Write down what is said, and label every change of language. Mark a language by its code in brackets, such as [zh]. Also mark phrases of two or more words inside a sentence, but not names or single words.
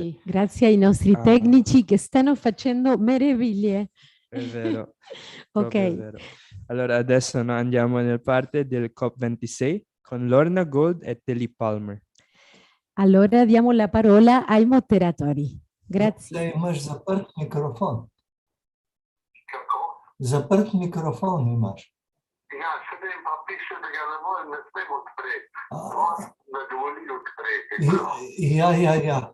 [it] Sì, grazie ai nostri tecnici che stanno facendo meraviglie. È vero. Ok. È vero. Allora adesso noi andiamo nella parte del COP26 con Lorno Gold e Tillie Palmer. Allora diamo la parola ai moderatori. Grazie. [sl] Imaš zaprt mikrofon. Zaprt mikrofon imaš. Ja, sedaj pa piše, da ga ne smem odpreti. Ne dovoli odpreti. Ja.